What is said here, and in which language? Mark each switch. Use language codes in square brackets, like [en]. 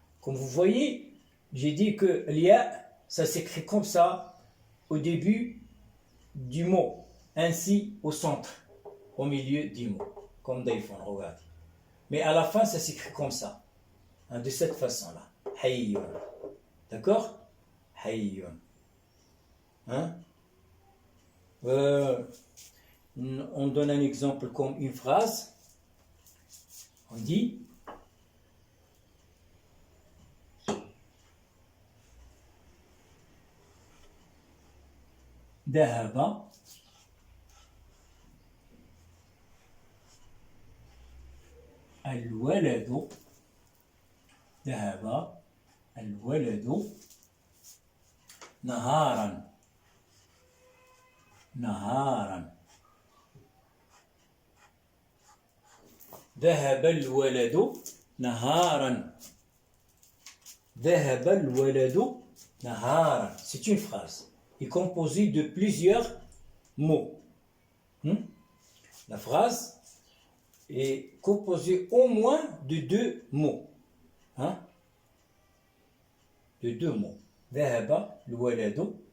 [fr] Comme vous voyez, j'ai dit que l'ia, ça s'écrit comme ça au début du mot, ainsi au centre, au milieu du mot, comme Daifon, regardez. Mais à la fin, ça s'écrit comme ça, hein, de cette façon-là. Hayyun. D'accord? Hayyun. Hein? On donne un exemple comme une phrase. On dit ذهب [ar] الولد ذهب الولد نهارا نهارا ذهب الولد نهارا ذهب الولد نهارا. [fr] C'est une phrase est composée de plusieurs mots. La phrase est composée au moins de deux mots. Hein? De deux mots. [ar] ذهب الولد.